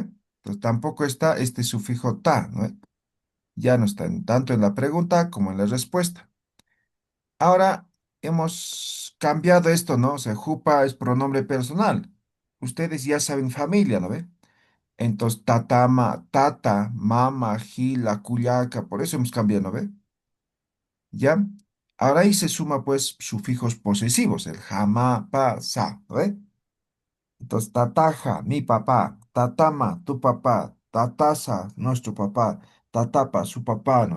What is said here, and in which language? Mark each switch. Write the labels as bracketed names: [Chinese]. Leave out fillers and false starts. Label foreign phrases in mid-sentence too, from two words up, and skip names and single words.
[Spanish] Entonces tampoco está este sufijo ta, ¿no? Ya no está tanto en la pregunta como en la respuesta. Ahora hemos cambiado esto, ¿no? O sea, jupa es pronombre personal. Ustedes ya saben familia, ¿no ve? Entonces, [Aymara] tatama, tata, mama, gila, cuyaca, [Spanish] por eso hemos cambiado, ¿no ve? ¿Ya? Ahora ahí se suma, pues, sufijos posesivos, el jama, pa, sa, ¿no ve? Entonces, tataja, mi papá, tatama, tu papá, tatasa, nuestro papá, Tatapa, su papá, ¿no?